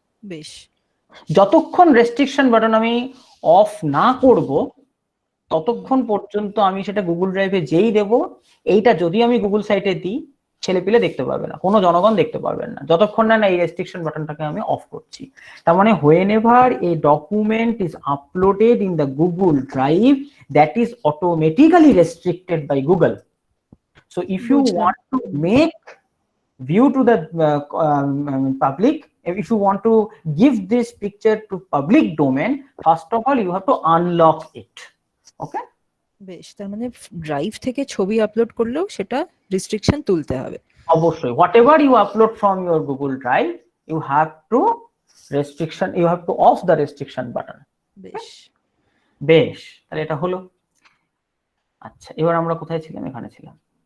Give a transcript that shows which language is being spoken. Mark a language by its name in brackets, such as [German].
[Bangla] বেশ, যতক্ষণ restriction button আমি অফ না করব ততক্ষণ পর্যন্ত আমি সেটা গুগল ড্রাইভে যেই দেব, এইটা যদি আমি গুগল সাইটে দিই ছেলে পেলে দেখতে পারবে না, কোনো জনগণ দেখতে পারবেন না, যতক্ষণ না এই রেস্ট্রিকশন বাটনটাকে আমি অফ করছি। তার মানে [English] whenever a document is uploaded in the Google Drive, that is automatically restricted by Google. So if you want to make view to the public, if you want to give this picture to public domain, first of all you have to unlock it. Okay, [Bangla] বেশ, তার মানে drive থেকে ছবি upload করলেও সেটা restriction তুলতে হবে। অবশ্যই [English] Whatever you upload from your Google drive you have to you have to off the restriction button. [Bangla] বেশ, বেশ, তাহলে এটা হলো। আচ্ছা, এবার আমরা কোথায় ছিলাম? এখানে ছিলাম।